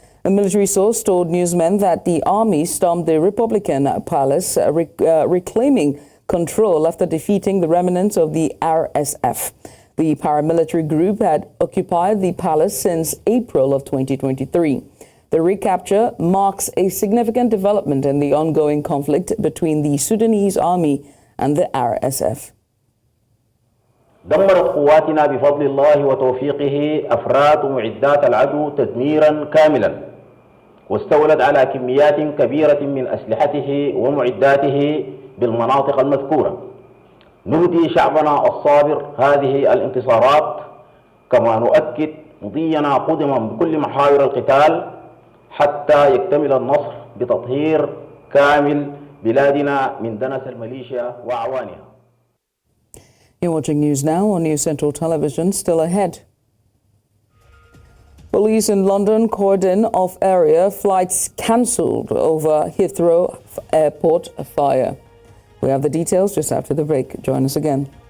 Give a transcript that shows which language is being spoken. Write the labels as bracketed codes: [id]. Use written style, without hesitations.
[en] A military source told newsmen that the army stormed the Republican palace, reclaiming control after defeating the remnants of the RSF. The paramilitary group had occupied the palace since April of 2023. The recapture marks a significant development in the ongoing conflict between the Sudanese army and the RSF. [ar] دمرت قواتنا بفضل الله وتوفيقه أفراد ومعدات العدو تدميرا كاملا واستولت على كميات كبيرة من أسلحته ومعداته بالمناطق المذكورة. نهدي شعبنا الصابر هذه الانتصارات كما نؤكد مضينا قدما بكل محاور القتال حتى يكتمل النصر بتطهير كامل بلادنا من دنس الميليشيا وأعوانها. [en] You're watching news now on News Central Television. Still ahead. Police in London cordon off area, flights cancelled over Heathrow Airport fire. We have the details just after the break. Join us again.